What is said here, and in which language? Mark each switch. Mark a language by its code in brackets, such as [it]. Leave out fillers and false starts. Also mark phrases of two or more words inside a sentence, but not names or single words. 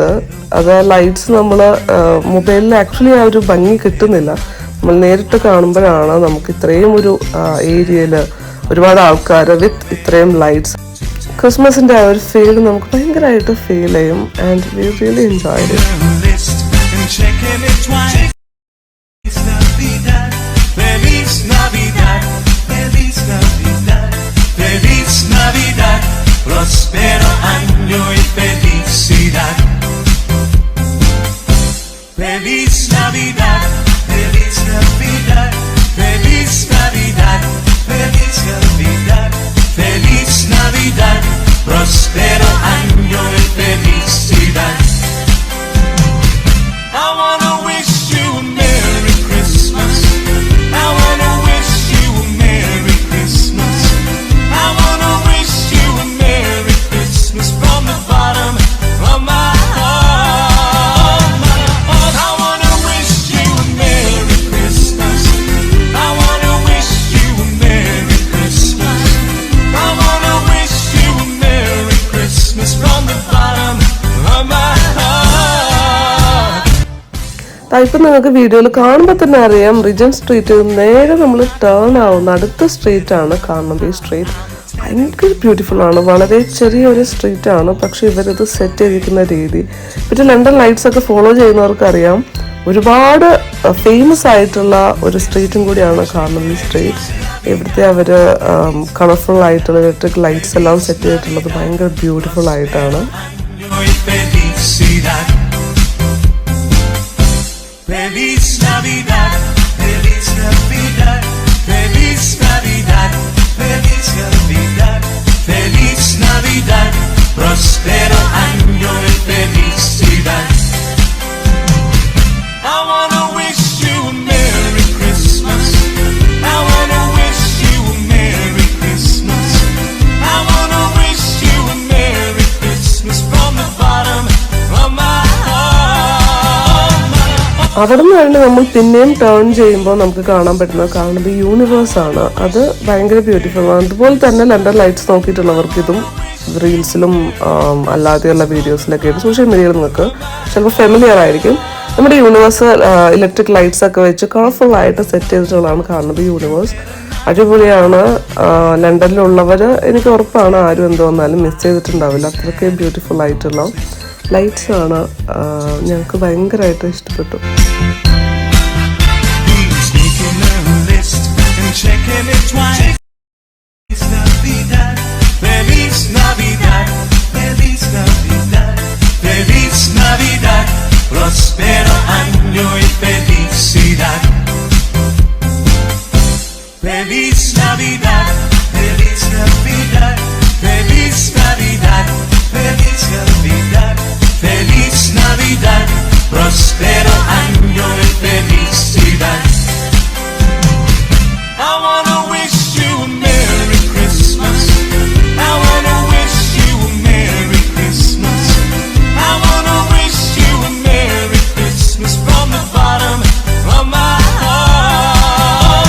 [ml] അത് ലൈറ്റ്സ് നമ്മൾ [en] mobile actually [ml] ആ ഒരു ഭംഗി കിട്ടുന്നില്ല. നമ്മൾ നേരിട്ട് കാണുമ്പോഴാണ് നമുക്ക് ഇത്രയും ഒരു ഏരിയയിൽ ഒരുപാട് ആൾക്കാർ വിത്ത് ഇത്രയും ലൈറ്റ്സ് ക്രിസ്മസിൻ്റെ ആ ഒരു ഫീൽ നമുക്ക് ഭയങ്കരമായിട്ട് ഫീൽ ചെയ്യും. [en] And we really enjoy it. [es] Prospero año y felicidad. Feliz Navidad, feliz Navidad, feliz Navidad, feliz Navidad, feliz Navidad, prospero año y felicidad. [en] I wanna wish you a Merry Christmas. I wanna wish you a Merry Christmas. I wanna wish you a Merry Christmas from the bottom of my heart. I wanna wish you a Merry Christmas. I wanna wish you a Merry Christmas. I wanna wish you a Merry Christmas from the bottom of my heart. [ml] ഇപ്പം നിങ്ങൾക്ക് വീഡിയോയിൽ കാണുമ്പോൾ തന്നെ അറിയാം റീജന്റ് സ്ട്രീറ്റിൽ നേരെ നമ്മൾ ടേൺ ആവുന്ന അടുത്ത സ്ട്രീറ്റാണ് കാണുന്നത്. ഈ സ്ട്രീറ്റ് ഭയങ്കര ബ്യൂട്ടിഫുൾ ആണ്. വളരെ ചെറിയൊരു സ്ട്രീറ്റാണ്, പക്ഷെ ഇവരത് സെറ്റ് ചെയ്തിരിക്കുന്ന രീതി. പിന്നെ ലണ്ടൻ ലൈറ്റ്സ് ഒക്കെ ഫോളോ ചെയ്യുന്നവർക്കറിയാം ഒരുപാട് ഫേമസ് ആയിട്ടുള്ള ഒരു സ്ട്രീറ്റും കൂടിയാണ് കാണുന്നത് ഈ സ്ട്രീറ്റ്. ഇവിടുത്തെ അവർ കളർഫുൾ ആയിട്ടുള്ള [en] electric lights [ml] എല്ലാം സെറ്റ് ചെയ്തിട്ടുള്ളത് ഭയങ്കര ബ്യൂട്ടിഫുൾ ആയിട്ടാണ്. [es] Feliz Navidad, feliz Navidad, feliz Navidad, feliz Navidad, feliz Navidad, prospero año y felicidad. [en] I wanna wish you a Merry Christmas. I wanna wish you a Merry Christmas. I wanna wish you a Merry Christmas from the bottom of my heart. [ml] അവിടെ നിന്ന് കഴിഞ്ഞ് നമ്മൾ പിന്നെയും ടേൺ ചെയ്യുമ്പോൾ നമുക്ക് കാണാൻ പറ്റുന്നത് യൂണിവേഴ്സാണ്. അത് ഭയങ്കര ബ്യൂട്ടിഫുൾ ആണ്. അതുപോലെ തന്നെ ലണ്ടൻ ലൈറ്റ്സ് നോക്കിയിട്ടുള്ളവർക്ക് ഇതും റീൽസിലും അല്ലാതെയുള്ള വീഡിയോസിലൊക്കെ ആയിട്ട് [en] social media [ml] നിങ്ങൾക്ക് ചിലപ്പോൾ ഫെമിലിയർ ആയിരിക്കും. നമ്മുടെ യൂണിവേഴ്സ് [en] electric lights [ml] ഒക്കെ വെച്ച് കളർഫുൾ ആയിട്ട് സെറ്റ് ചെയ്തിട്ടുള്ളതാണ് കാണുന്നത് യൂണിവേഴ്സ്. അടിപൊളിയാണ്. ലണ്ടനിലുള്ളവർ എനിക്ക് ഉറപ്പാണ് ആരും എന്ത് വന്നാലും മിസ് ചെയ്തിട്ടുണ്ടാവില്ല. അത്രയ്ക്ക് ബ്യൂട്ടിഫുൾ ആയിട്ടുള്ള ലൈറ്റ്സ് ആണ്. ഞങ്ങൾക്ക് ഭയങ്കരമായിട്ട് ഇഷ്ടപ്പെട്ടു. [es] Prospero año y felicidad. Feliz Navidad, feliz Navidad, feliz Navidad, feliz Navidad, feliz Navidad, prospero año y felicidad. [en] I wanna wish you a Merry Christmas. I wanna wish you a Merry Christmas. I wanna wish you a Merry Christmas from the bottom of my heart.